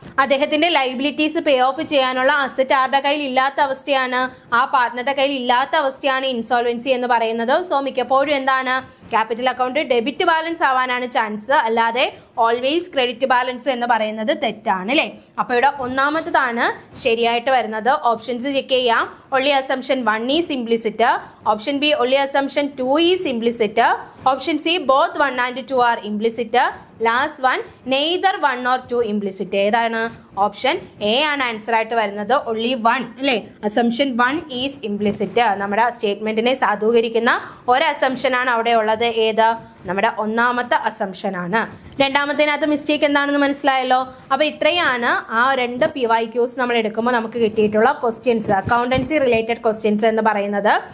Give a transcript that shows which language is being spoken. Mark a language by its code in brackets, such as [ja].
[ml] അദ്ദേഹത്തിന്റെ liabilities pay of ചെയ്യാനുള്ള asset ആരുടെ കയ്യിൽ ഇല്ലാത്ത അവസ്ഥയാണ്? ആ പാർട്ട്ണറുടെ കയ്യിൽ ഇല്ലാത്ത അവസ്ഥയാണ് ഇൻസോൾവൻസി എന്ന് പറയുന്നത്. സോ മിക്കപ്പോഴും എന്താണ്? ക്യാപിറ്റൽ അക്കൗണ്ട് ഡെബിറ്റ് ബാലൻസ് ആവാനാണ് ചാൻസ്, അല്ലാതെ ഓൾവേസ് ക്രെഡിറ്റ് ബാലൻസ് എന്ന് പറയുന്നത് തെറ്റാണ് അല്ലേ. അപ്പോൾ ഇവിടെ ഒന്നാമത്തതാണ് ശരിയായിട്ട് വരുന്നത്. ഓപ്ഷൻസ് ചെക്ക് ചെയ്യാം. [en] only assumption 1 is implicit, option B only assumption 2 is implicit, option C both 1 and 2 are implicit, last one neither 1 or 2 implicit. [ml] ഏതാണ്? ഓപ്ഷൻ എ ആണ് ആൻസർ ആയിട്ട് വരുന്നത്. [en] only 1 [ml] അല്ലേ, [en] assumption 1 is implicit. [ml] നമ്മുടെ സ്റ്റേറ്റ്മെന്റിനെ സാധൂകരിക്കുന്ന ഒരു അസംഷൻ ആണ് അവിടെ ഉള്ളത്. ഏത്? നമ്മുടെ ഒന്നാമത്തെ അസംഷൻ ആണ്. രണ്ടാമത്തേനകത്ത് മിസ്റ്റേക്ക് എന്താണെന്ന് മനസ്സിലായല്ലോ. അപ്പോൾ ഇത്രയാണ് ആ രണ്ട് PYQs നമ്മൾ എടുക്കുമ്പോൾ നമുക്ക് കിട്ടിയിട്ടുള്ള ക്വസ്റ്റ്യൻസ്, അക്കൗണ്ടൻസി റിലേറ്റഡ് ക്വസ്റ്റ്യൻസ് എന്ന് പറയുന്നത്.